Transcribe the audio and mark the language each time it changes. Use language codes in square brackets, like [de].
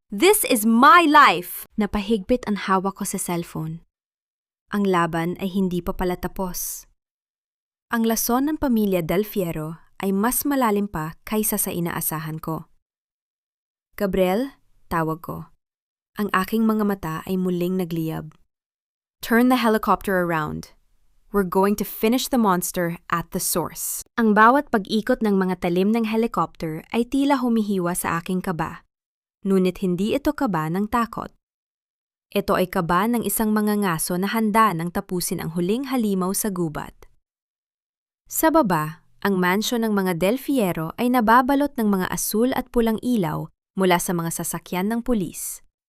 [en] This is my life. [tl] Napahigpit ang hawak ko sa cellphone. Ang laban ay hindi pa pala tapos. Ang lason ng pamilya Del Fierro ay mas malalim pa kaysa sa inaasahan ko. Gabriel, tawag ko. Ang aking mga mata ay muling nagliyab. [en] Turn the helicopter around. We're going to finish the monster at the source. [tl] Ang bawat pag-ikot ng mga talim ng helicopter ay tila humihiwa sa aking kaba. Ngunit hindi ito kaba ng takot. Ito ay kaba ng isang mga ngaso na handa nang tapusin ang huling halimaw sa gubat. Sa baba, ang mansyon ng mga Del Fierro ay nababalot ng mga asul at pulang ilaw mula sa mga sasakyan ng pulis.